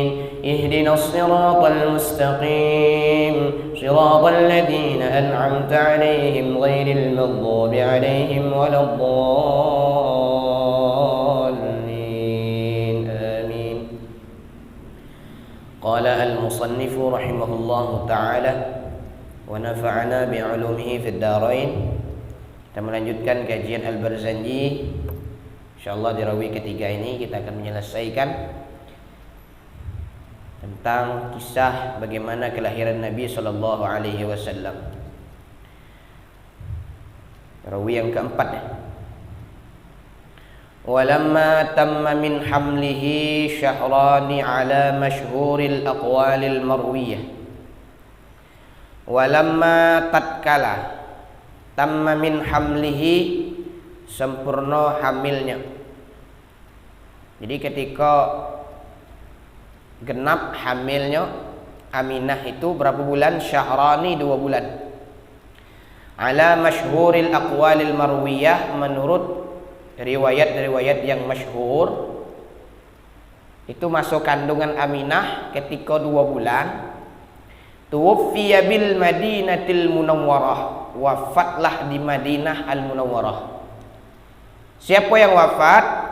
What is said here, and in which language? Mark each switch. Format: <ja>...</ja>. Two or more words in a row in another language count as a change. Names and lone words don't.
<ar>اهدنا الصراط المستقيم صراط الذين أنعمت عليهم غير المغضوب عليهم ولا الضالين آمين. قال المصنف رحمه الله تعالى ونفعنا بعلومه في الدارين.</ar> <id>Kita melanjutkan kajian Al-Barzanji. InsyaAllah di rawi ketiga ini kita akan menyelesaikan tentang kisah bagaimana kelahiran Nabi</id> <ar>صلى الله عليه وسلم.</ar> <id>Rawi yang keempat.</id> <ar>ولما تم من حمله شهران على مشهور الأقوال المروية. ولما tatkala تم من حمله,</ar> <id>sempurna hamilnya. Jadi ketika genap hamilnya Aminah itu berapa bulan? Syahrani, 2 bulan.</id> <ar>على مشهور الأقوال المروية,</ar> <id>menurut riwayat-riwayat yang masyhur, itu masuk kandungan Aminah ketika 2 bulan.</id> <ar>توفي بالمدينة المنورة,</ar> <id>wafatlah di Madinah Al Munawwarah. Siapa yang wafat?</id>